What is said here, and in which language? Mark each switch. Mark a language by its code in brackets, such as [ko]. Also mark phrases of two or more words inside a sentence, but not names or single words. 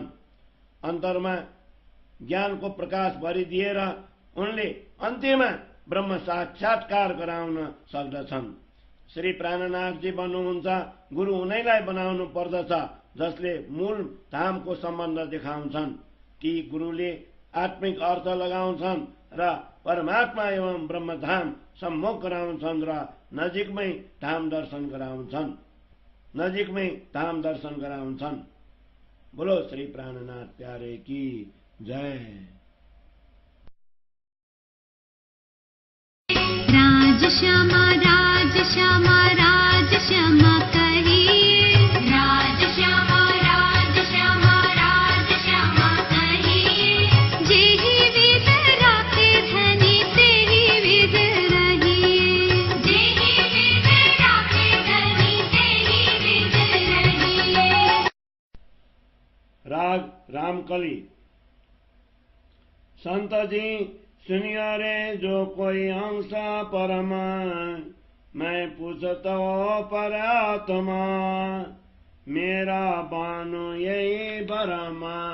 [ne] अन्तरमा ज्ञानको प्रकाश भरिदिएर उनले अन्त्यमा ब्रह्म साक्षात्कार गराउन सक्दछन्। श्री प्राणनाथजी भन्नुहुन्छ, गुरु उनैलाई बनाउनु पर्दछ जसले मूल धामको सम्बन्ध देखाउँछन्। ती गुरुले आत्मिक अर्थ लगाउँछन् र परमात्मा एवं ब्रह्मधाम सम्मुख गराउँछन् र नजिकमै धाम दर्शन गराउँछन्। [hi] बोलो श्री प्राणनाथ प्यारे की जय। राज श्यामा राज श्यामा राज श्यामा कहिए, राज श्यामा राज श्यामा राज श्यामा कहिए। जेहि विध राखे धनी तेहि विध रहिए, जेहि विध राखे धनी तेहि विध रहिए। राग रामकली। संत जी सुनियो रे जो कोई अंश परम, मैं पूछता पर आत्मा, मेरा बानु यही भरमा।